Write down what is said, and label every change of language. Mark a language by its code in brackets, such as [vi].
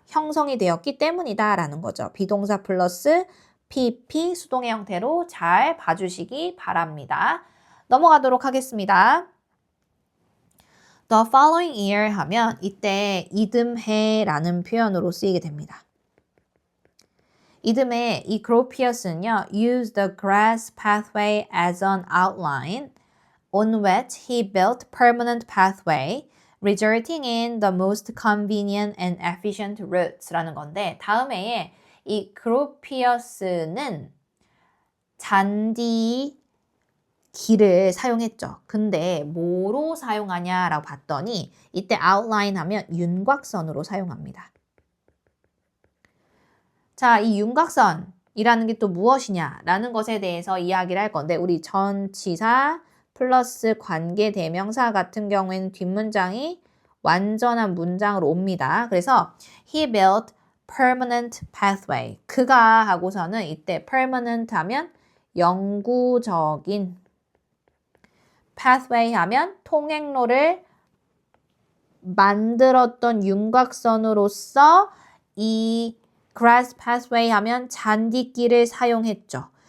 [ko] 형성이 되었기 때문이다 라는 거죠. 비동사 플러스 PP 수동의 형태로 잘 봐주시기 바랍니다. 넘어가도록 하겠습니다. [en] The following year [ko] 하면 이때 이듬해 라는 표현으로 쓰이게 됩니다. 이듬해 이 그로피어스는요. [en] used the grass pathway as an outline on which he built permanent pathway resulting in the most convenient and efficient routes [ko] 라는 건데 다음 해에 이 그로피어스는 잔디 길을 사용했죠. 근데 뭐로 사용하냐라고 봤더니 이때 outline 하면 윤곽선으로 사용합니다. 자, 이 윤곽선이라는 게 또 무엇이냐라는 것에 대해서 이야기를 할 건데 우리 전치사 플러스 관계대명사 같은 경우에는 뒷문장이 완전한 문장으로 옵니다. [en] 그래서 he built permanent pathway. [ko] 그가 하고서는 이때 permanent 하면 영구적인 pathway 하면 통행로를 만들었던 윤곽선으로서 이 grass pathway 하면 잔디길을 사용했죠.